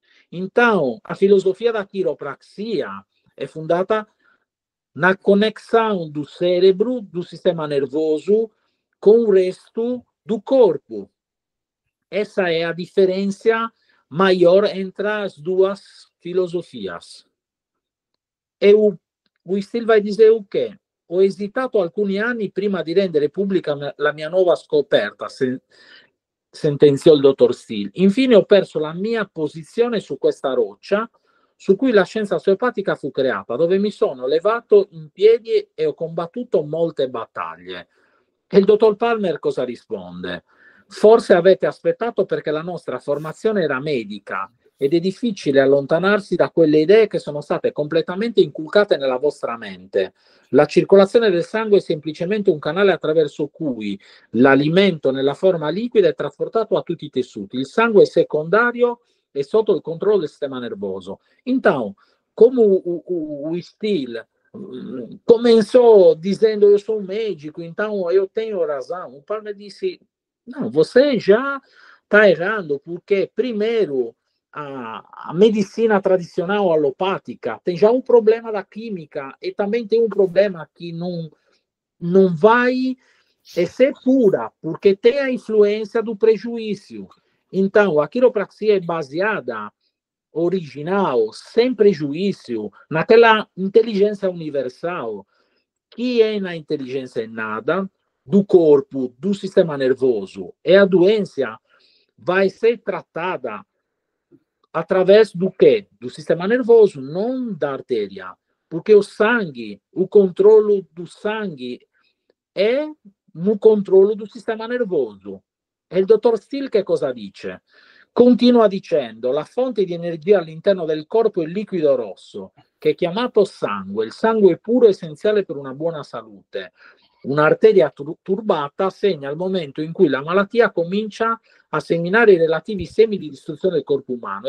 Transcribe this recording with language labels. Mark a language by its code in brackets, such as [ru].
[pt] Então, a filosofia da quiropraxia é fundada na conexão do cérebro, do sistema nervoso, com o resto do corpo. Essa é a diferença maior entre as duas filosofias. E o Still vai dizer o quê? [it] Ho esitato alcuni anni prima di rendere pubblica la mia nuova scoperta, sentenziò il dottor Still. Infine ho perso la mia posizione su questa roccia su cui la scienza osteopatica fu creata, dove mi sono levato in piedi e ho combattuto molte battaglie. E il dottor Palmer cosa risponde? Forse avete aspettato perché la nostra formazione era medica ed è difficile allontanarsi da quelle idee che sono state completamente inculcate nella vostra mente. La circolazione del sangue è semplicemente un canale attraverso cui l'alimento nella forma liquida è trasportato a tutti i tessuti. Il sangue è secondario e sotto il controllo del sistema nervoso. [pt] Então, como o Still começou dizendo eu sou um médico, então eu tenho razão, o Palmer disse, não, você já está errando, porque primeiro a medicina tradicional alopática tem já um problema da química e também tem um problema que não vai ser pura, porque tem a influência do prejuízo. Então, a quiropraxia é baseada, original, sem prejuízo, naquela inteligência universal, que é na inteligência innata do corpo, do sistema nervoso. E a doença vai ser tratada através do quê? Do sistema nervoso, não da artéria. Porque o sangue, o controle do sangue é no controllo do sistema nervoso. [it] E il dottor Still che cosa dice? Continua dicendo, la fonte di energia all'interno del corpo è il liquido rosso, che è chiamato sangue. Il sangue è puro e essenziale per una buona salute. Un'arteria turbata segna il momento in cui la malattia comincia a seminare i relativi semi di distruzione del corpo umano.